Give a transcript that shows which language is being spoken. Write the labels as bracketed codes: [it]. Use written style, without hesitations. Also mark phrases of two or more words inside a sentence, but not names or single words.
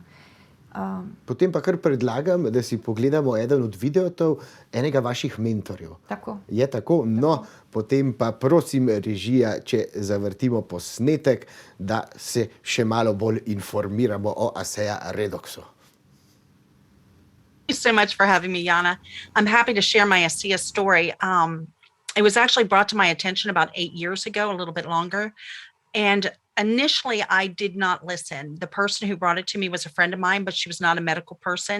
[sl] Potem pa kar predlagam, da si pogledamo eden od videotov enega vaših mentorjev. Tako. Je tako? No, potem pa prosim režija, če zavrtimo posnetek, da se še malo bolj informiramo o Aseja Redoxu. [en] Thank you so much for having me, Jana. I'm happy to share my ASEA story. It was actually brought to my attention about 8 years ago, a little bit longer. And initially, I did not listen. The person who brought it to me was a friend of mine, but she was not a medical person.